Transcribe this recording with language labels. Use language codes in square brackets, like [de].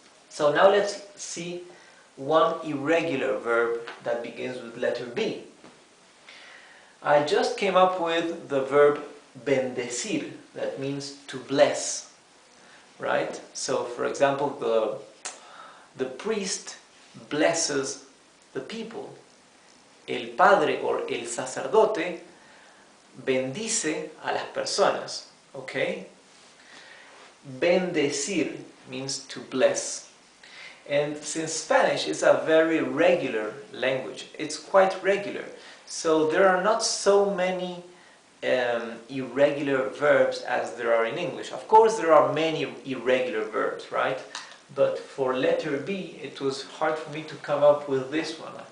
[en] So now let's see one irregular verb that begins with letter B. I just came up with the verb bendecir, that means to bless, right? So for example, the priest blesses the people. [es] El padre or el sacerdote bendice a las personas, okay? [en] Bendecir means to bless. And since Spanish is a very regular language, it's quite regular, so there are not so many irregular verbs as there are in English. Of course there are many irregular verbs, right? But for letter B, it was hard for me to come up with this one.